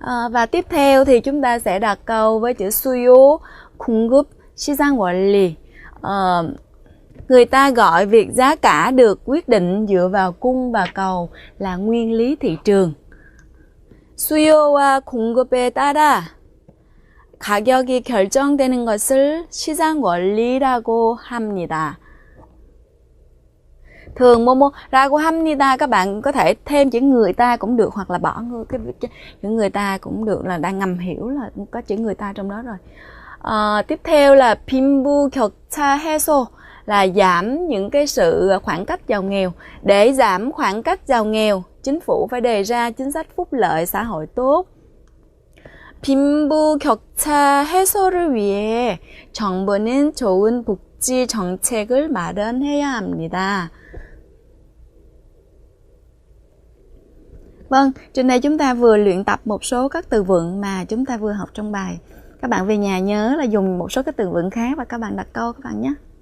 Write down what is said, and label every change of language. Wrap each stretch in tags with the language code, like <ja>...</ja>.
<vi>Và tiếp theo thì chúng ta sẽ đặt câu với chữ 수요, 공급, 시장 원리. Người ta gọi việc giá cả được quyết định dựa vào cung và cầu là nguyên lý thị trường.</vi> <ko>수요와 공급에 따라 가격이 결정되는 것을 시장 원리라고 합니다.</ko> <vi>Thường 라고 합니다, các bạn có thể thêm chữ người ta cũng được, hoặc là bỏ chữ người ta cũng được, là đang ngầm hiểu là có chữ người ta trong đó rồi. Tiếp theo là 빈부격차 해소, là giảm những cái sự khoảng cách giàu nghèo. Để giảm khoảng cách giàu nghèo, chính phủ phải đề ra chính sách phúc lợi xã hội tốt.</vi> <ko>빈부격차 해소를 위해 정부는 좋은 복지 정책을 마련해야 합니다.</ko> <vi>Vâng, trên đây chúng ta vừa luyện tập một số các từ vựng mà chúng ta vừa học trong bài. Các bạn về nhà nhớ là dùng một số các từ vựng khác và các bạn đặt câu các bạn nhé.</vi>